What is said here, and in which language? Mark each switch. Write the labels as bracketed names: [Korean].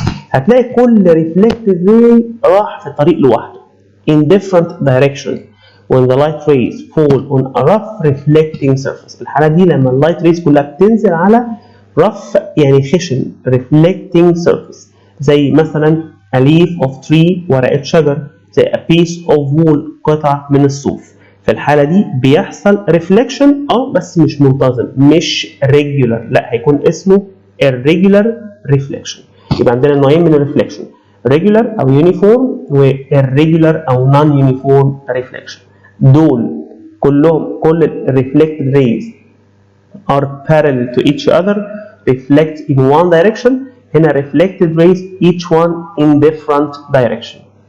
[Arabic] هتلاقي كل [English] reflected ray راح في طريق لوحده in different directions when the light rays fall on a rough reflecting surface. [Arabic] الحالة دي لما اللايت ريز كلها بتنزل على rough يعني خشن reflecting surface، زي مثلا [English] a leaf of tree [Arabic] ورقة شجر، زي [English] a piece of wool [Arabic] قطعة من الصوف. في الحالة دي بيحصل reflection بس مش منتظم، مش regular، لا هيكون اسمه irregular reflection. يبقى عندنا نوعين من الريفليكشن، regular او uniform و irregular او non uniform reflection. دول كلهم [English] كل reflected rays are parallel to each other reflect in one direction. هنا reflected rays each one in different direction.